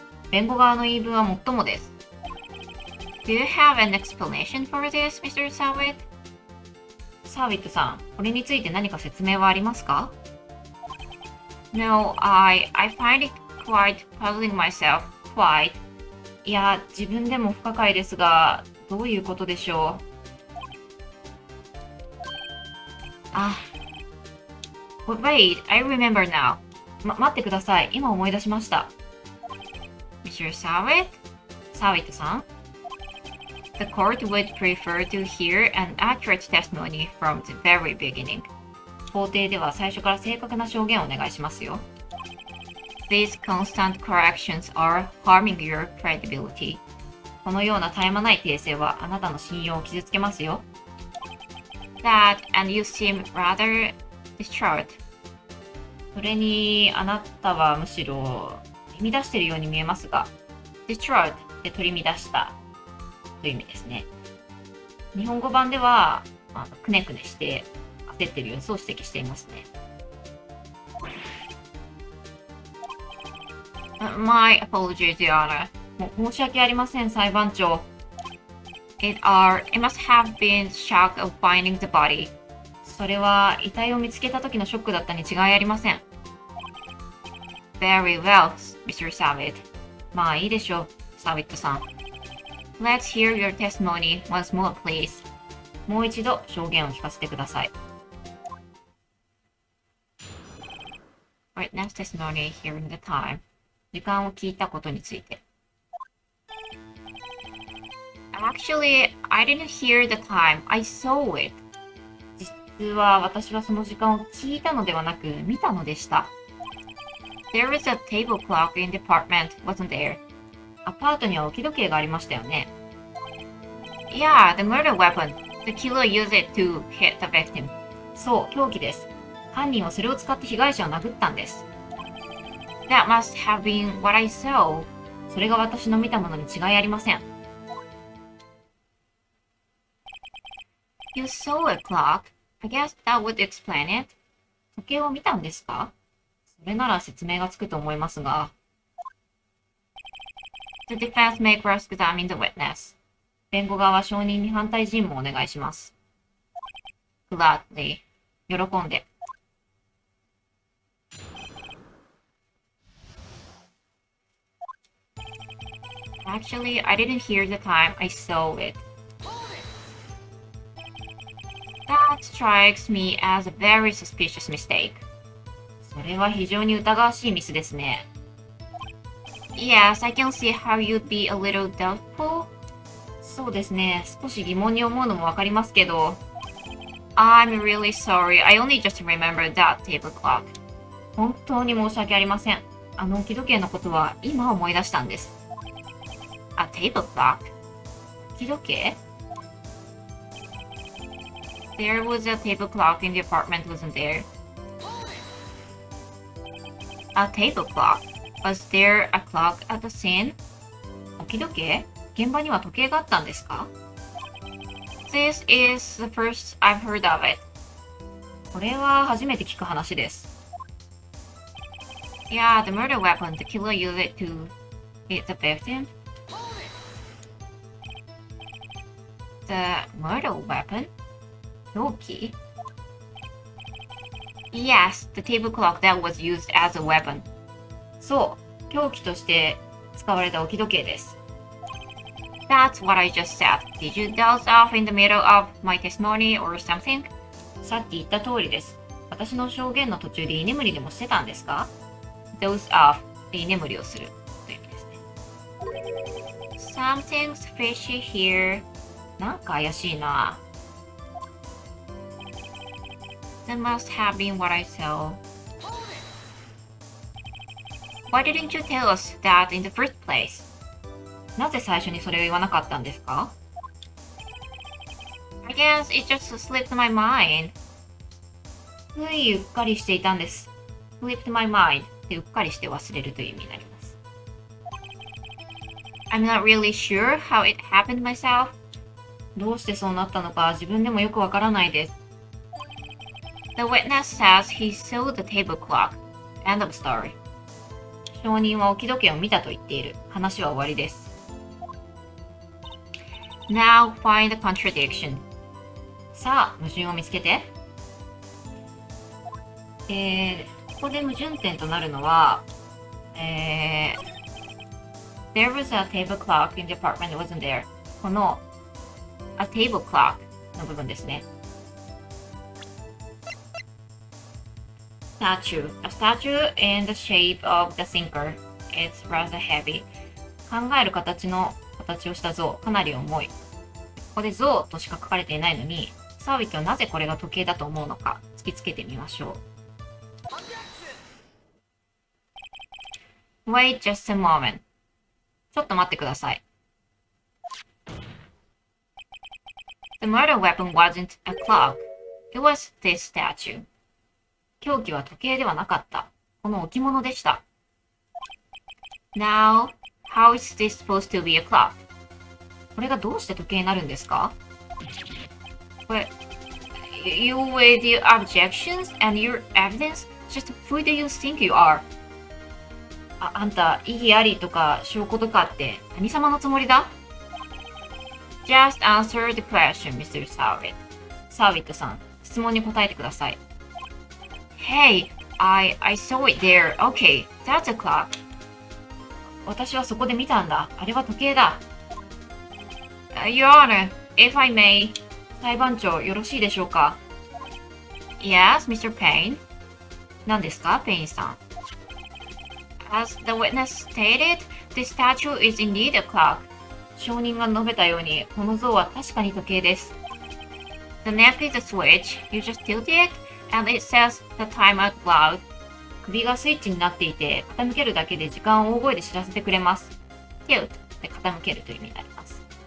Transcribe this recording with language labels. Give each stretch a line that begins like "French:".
Japanese: 弁護側の言い分はもっともです。
English: Do you have an explanation for this, Mr. Sawitt?
Japanese: サーウィットさん、これについて何か説明はありますか？
English: No, I find it quite puzzling myself. Quite.
Japanese: いや、自分でも不可解ですが、どういうことでしょう。
English: Wait, I remember now.
Japanese: 待ってください。今思い出しました。
English: Mr. Sawit? サーウィットさん The court would prefer to hear an accurate testimony from the very beginning.
Japanese: 法廷では最初から正確な証言をお願いしますよ。
English: These constant corrections are harming your credibility.
Japanese: このような絶え間ない訂正はあなたの信用を傷つけますよ。
English: That and you seem rather distraught.
Japanese: それにあなたはむしろ取り乱しているように見えますが、distraught で取り乱したという意味ですね。日本語版では、くねくねして焦っている様子を指摘していますね。
English: My apologies, Your Honor.
Japanese: 申し訳ありません、裁判長。
English: It must have been shock of finding the body.
Japanese: それは遺体を見つけた時のショックだったに違いありません。
English: Very well, Mr. Savit.
Japanese: まあいいでしょう、サービットさん。
English: Let's hear your testimony once more, please.
Japanese: もう一度証言を聞かせてください。
English: Right, next testimony here in the time.
Japanese: 時間を聞いたことについて。
English: Actually, I didn't hear the time. I saw it.
Japanese: 実は私はその時間を聞いたのではなく見たのでした。
English: There was a table clock in the apartment, wasn't there?
Japanese: アパートには置き時計がありましたよね。
English: Yeah, the murder weapon. The killer used it to hit the victim.
Japanese: そう、凶器です。犯人はそれを使って被害者を殴ったんです。
English: That must have been what I saw.
Japanese: それが私の見たものに違いありません。
English: You saw a clock? I guess that would explain it.
Japanese: 時計を見たんですか？それなら説明がつくと思いますが。
English: The defense may cross-examine the witness.
Japanese: 弁護側は証人に反対尋問をお願いします。
English: Gladly.
Japanese: 喜んで。
English: Actually, I didn't hear the time. I saw it. That strikes me as a very suspicious mistake.
Japanese: それは非常に疑わしいミスですね。
English: Yes, I can see how you'd be a little doubtful.
Japanese: そうですね。少し疑問に思うのもわかりますけど。
English: I'm really sorry. I only just remembered that table clock.
Japanese: 本当に申し訳ありません。あの置き時計のことは今思い出したんです。
English: A table clock?
Japanese: 置き時計？
English: There was a table clock in the apartment, wasn't there? A table clock? Was there a clock at the scene?
Japanese: 置き時計？現場には時計があったんですか？
English: This is the first I've heard of it.
Japanese: これは初めて聞く話です。
English: Yeah, the murder weapon, the killer used it to hit the victim. The murder weapon?
Japanese: 凶器？
English: Yes, the table clock that was used as a weapon.
Japanese: そう、凶器として使われた置き時計です。
English: That's what I just said. Did you doze off in the middle of my testimony or something?
Japanese: さっき言った通りです。私の証言の途中で居眠りでもしてたんですか？ Doze off で居眠りをするという意味ですね。
English: Something's fishy here.
Japanese: なんか怪しいな。
English: That must have been what I saw. Why didn't you tell us that in the first place?
Japanese: なぜ最初にそれを言わなかったんですか？
English: I guess it just slipped my mind.
Japanese: ついうっかりしていたんです。
English: slipped my mind
Japanese: ってうっかりして忘れるという意味になります。
English: I'm not really sure how it happened myself.
Japanese: どうしてそうなったのか自分でもよくわからないです。
English: The witness says he saw the table clock. End of story.
Japanese: 証人は置き時計を見たと言っている。話は終わりです。
English: Now find the contradiction.
Japanese: さあ、矛盾を見つけて。ここで矛盾点となるのは、
English: There was a table clock in the apartment, wasn't there?
Japanese: この a table clock の部分ですね。
English: statue. A statue in the shape of the thinker. It's rather heavy.
Japanese: 考える形をした像、かなり重い。ここで像としか書かれていないのに、サービットはなぜこれが時計だと思うのか突きつけてみましょう。
English: Wait just a moment.
Japanese: ちょっと待ってください。
English: The murder weapon wasn't a clock. It was this statue.
Japanese: 凶器は時計ではなかった。この置物でした。
English: Now, how is this supposed to be a clock?
Japanese: これがどうして時計になるんですか？これ、
English: You with your objections and your evidence, just who do you think you are?
Japanese: あんた、異議ありとか証拠とかって何様のつもりだ？
English: Just answer the question, Mr. Savitt.
Japanese: サービットさん、質問に答えてください。
English: Hey, I saw it there. Okay, that's a clock.
Japanese: 私はそこで見たんだ。あれは時計だ。
English: Your Honor, if I may.
Japanese: 裁判長、よろしいでしょうか？
English: Yes, Mr. Payne.
Japanese: 何ですか、ペインさん。
English: As the witness stated, the statue is indeed a clock.
Japanese: 証人が述べたように、この像は確かに時計です。
English: The neck is a switch. You just tilt it, and it says the time out loud.
Japanese: 首がスイッチになっていて、傾けるだけで時間を大声で知らせてくれます。 tilt で傾けるという意味になります。